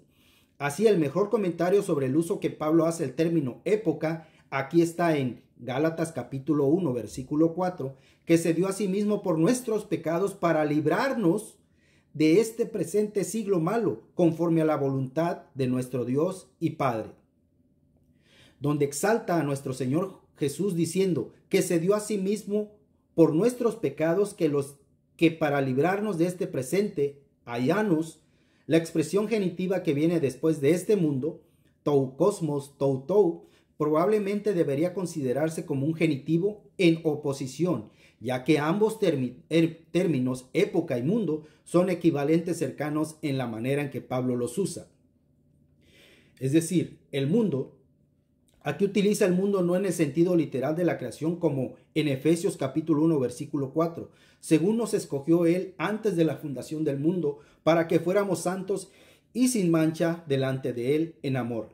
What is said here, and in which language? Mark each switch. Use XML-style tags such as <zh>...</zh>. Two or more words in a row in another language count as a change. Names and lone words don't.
<es>Así, el mejor comentario sobre el uso que Pablo hace del término época, aquí está en Gálatas capítulo 1, versículo 4, que se dio a sí mismo por nuestros pecados para librarnos de este presente siglo malo, conforme a la voluntad de nuestro Dios y Padre. Donde exalta a nuestro Señor Jesús diciendo que se dio a sí mismo por nuestros pecados que para librarnos de este presente, aianos, la expresión genitiva que viene después de este mundo,</es> <el>τοῦ κόσμου, τοῦ,</el> <es>probablemente debería considerarse como un genitivo en oposición, ya que ambos términos, época y mundo, son equivalentes cercanos en la manera en que Pablo los usa. Es decir, el mundo, aquí utiliza el mundo no en el sentido literal de la creación como en Efesios capítulo 1 versículo 4, según nos escogió Él antes de la fundación del mundo para que fuéramos santos y sin mancha delante de Él en amor.</es>